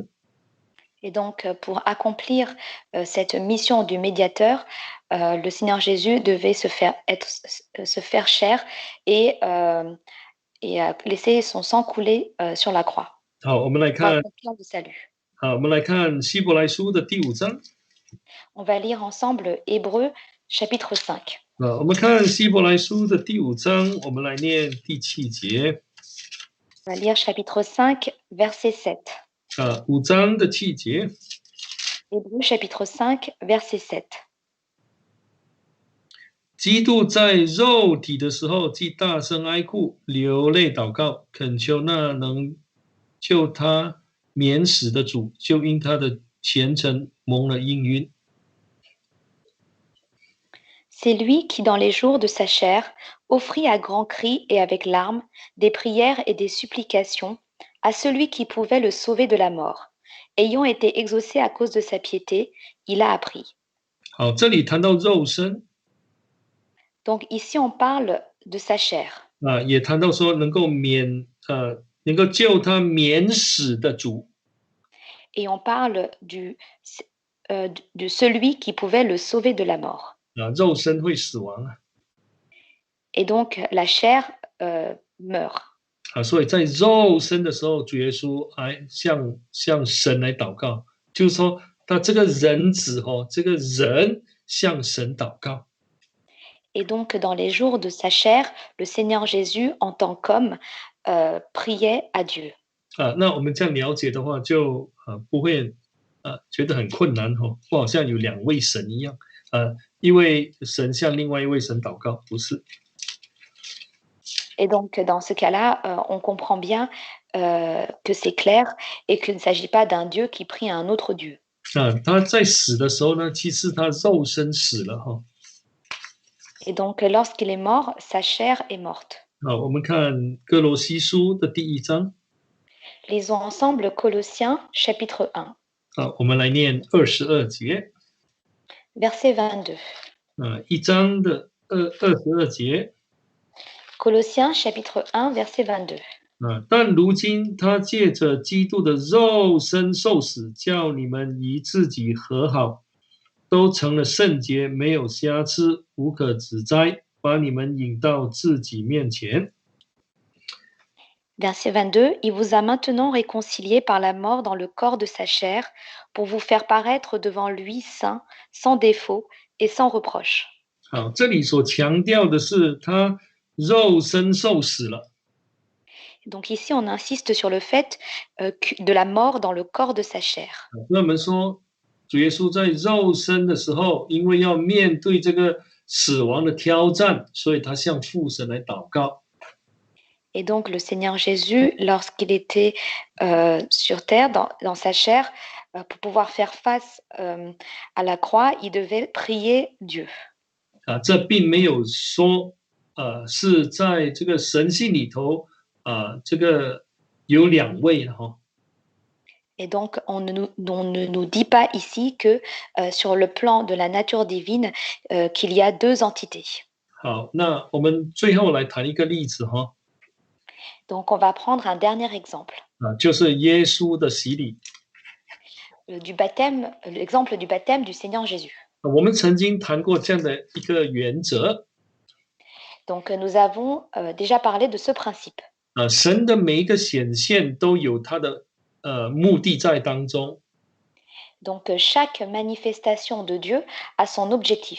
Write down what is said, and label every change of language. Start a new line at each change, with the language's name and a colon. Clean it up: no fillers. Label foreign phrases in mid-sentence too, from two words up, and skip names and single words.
French: Et donc, pour accomplir cette mission du médiateur, le Seigneur Jésus devait se faire chair et laisser son sang couler sur la croix.
Chinese: 好，我们来
French: Pour
Chinese: 看，
French: accomplir le salut.
Chinese: 好，我们来看希伯来书的第5章。
French: On va lire ensemble Hébreux chapitre 5.
Chinese: 我们看希伯来书的第5章，我们来念第7节。
French: On va lire chapitre 5, verset 7.
Chinese: 5 章的7节。
French: Hébreux chapitre 5, verset 7.
Chinese: 基督在肉体的时候，既大声哀哭，流泪祷告，恳求那能救他免死的主，就因他的虔诚蒙了应允。
French: C'est lui qui, dans les jours de sa chair, offrit à grands cris et avec larmes des prières et des supplications à celui qui pouvait le sauver de la mort. Ayant été exaucé à cause de sa piété, il a appris.
Chinese: 好，这里谈到肉身，
French: Donc ici, on parle de sa chair.
Chinese: 也谈到说能够救他免死的主。
French: Et on parle de celui qui pouvait le sauver de la mort.
Chinese: 肉身会死亡
French: Et donc, la chair meurt.
Chinese: 所以在肉身的时候，主耶稣还向神来祷告，就是说他这个人子这个人向神祷告。
French: Et donc, dans les jours de sa chair, le Seigneur Jésus, en tant qu'homme, priait à Dieu.
Chinese: 那我们这样了解的话，就不会觉得很困难不好像有2位神一样，一位神向另外一位神祷告，不是。
French: Et donc, dans ce cas-là, on comprend bien que c'est clair et qu'il ne s'agit pas d'un Dieu qui prie à un autre Dieu.
Chinese: 他在死的时候呢，其实他肉身死了
French: Et donc, lorsqu'il est mort, sa chair est morte.
Chinese: 我们看哥罗西书的第1章。
French: Lisons ensemble Colossiens chapitre 1.
Chinese: 我们来念22节。
French: Verset 22.
Chinese: 1章的22节。
French: Colossiens chapitre 1, verset 22.
Chinese: 但如今他借着基督的肉身受死，叫你们与自己和好，都成了圣洁，没有瑕疵，无可指摘，把你们引到自己面前。
French: Verset 22, il vous a maintenant réconciliés par la mort dans le corps de sa chair, pour vous faire paraître devant lui saint, sans défaut et sans reproche.
Chinese: 好，这里所强调的是他肉身受死了。
French: Donc ici, on insiste sur le fait de la mort dans le corps de sa chair.
Chinese: 那我们说，主耶稣在肉身的时候，因为要面对这个死亡的挑战，所以他向父神来祷告。
French: Et donc le Seigneur Jésus, lorsqu'il était sur terre, dans sa chair, pour pouvoir faire face à la croix, il devait prier Dieu.
Chinese: 这并没有说是在这个神性里头这个有两位哈。
French: Et donc, on ne nous dit pas ici que sur le plan de la nature divine, qu'il y a deux entités.
Chinese: 好，那我们最后来谈一个例子哈。
French: Donc, on va prendre un dernier exemple.
Chinese: 就是耶稣的洗礼。
French: Du baptême, l'exemple du baptême du Seigneur Jésus.
Chinese: 我们曾经谈过这样的一个原则。
French: Donc, nous avons déjà parlé de ce principe.
Chinese: 神的每一个显现都有他的目的在当中。
French: Donc, chaque manifestation de Dieu a son objectif.